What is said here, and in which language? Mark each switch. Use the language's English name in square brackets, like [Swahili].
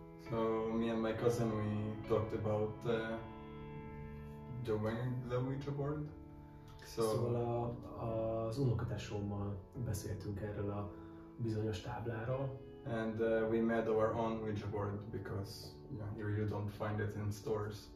[English] So me and my cousin, we talked about doing the Ouija board. [Hungarian] Szóval az unokatesómmal beszéltünk erről a bizonyos tábláról. [English] And we made our own Ouija board because here you don't find it in stores.